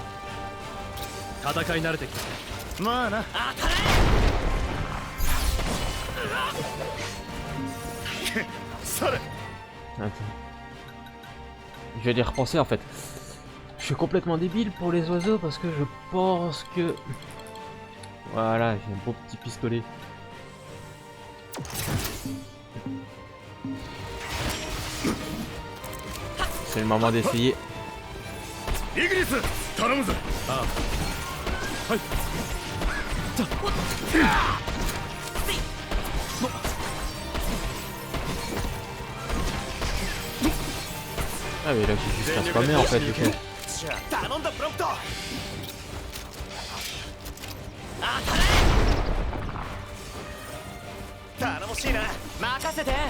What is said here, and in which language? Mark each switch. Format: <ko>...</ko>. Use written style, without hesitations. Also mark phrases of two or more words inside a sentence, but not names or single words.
<ja>戦い慣れてきた。まあなそれ</ja> <fr>Attends. Je vais y repenser en fait. Je suis complètement débile pour les oiseaux parce que je pense que... Voilà, j'ai un beau petit pistolet. C'est le moment d'essayer.</fr> <ja>イギリス頼むぜああ、はい。</ja> <fr>Ah mais là j'ai juste à spammer en fait. Ok.</fr> <ja>頼んだプロンプト頼もしいな任せて</ja>